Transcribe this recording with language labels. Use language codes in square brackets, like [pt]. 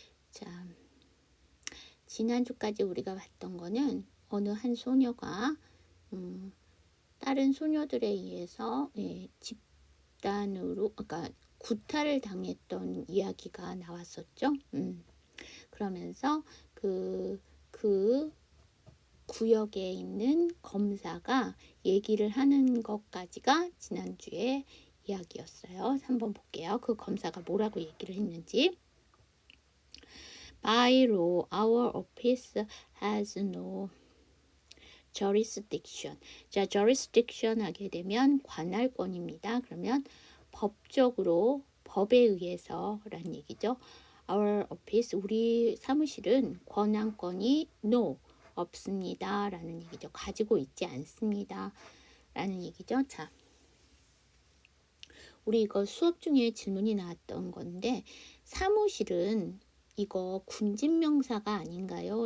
[ko] 자, 지난주까지 우리가 봤던 거는 어느 한 소녀가 다른 소녀들에 의해서 집단으로, 그러니까 구타를 당했던 이야기가 나왔었죠. 그러면서 그 구역에 있는 검사가 얘기를 하는 것까지가 지난주에 이야기였어요. 한번 볼게요. 그 검사가 뭐라고 얘기를 했는지. [en] By law, our office has no jurisdiction. [ko] 자, jurisdiction 하게 되면 관할권입니다. 그러면 법적으로, 법에 의해서 라는 얘기죠. [en] Our office, [ko] 우리 사무실은 권한권이 no, 없습니다. 라는 얘기죠. 가지고 있지 않습니다. 라는 얘기죠. 자, 우리 이거 수업 중에 질문이 나왔던 건데, 사무실은 이거 군진명사가 아닌가요?